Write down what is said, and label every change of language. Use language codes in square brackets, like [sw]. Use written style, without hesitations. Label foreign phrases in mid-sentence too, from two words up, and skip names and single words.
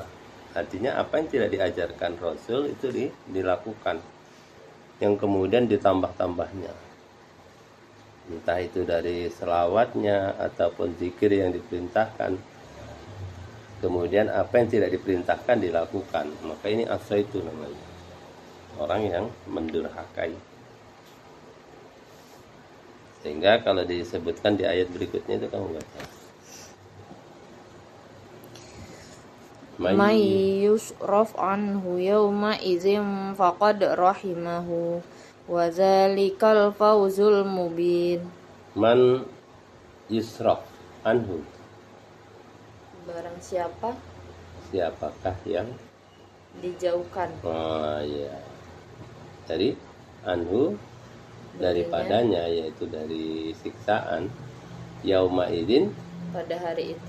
[id] Artinya apa yang tidak diajarkan Rasul itu dilakukan, yang kemudian ditambah-tambahnya, entah itu dari selawatnya ataupun zikir yang diperintahkan, kemudian apa yang tidak diperintahkan dilakukan. Maka ini asa itu namanya, orang yang mendurhakai. Sehingga kalau disebutkan di ayat berikutnya itu kamu baca, [ar] من يصرف عنه يومئذ فقد رحمه وذلك الفوز المبين. من يصرف عنه, [id] Barang siapakah yang dijauhkan oh ya, dari anhu, daripadanya, yaitu dari siksaan, [ar] يومئذ, [id] pada hari itu,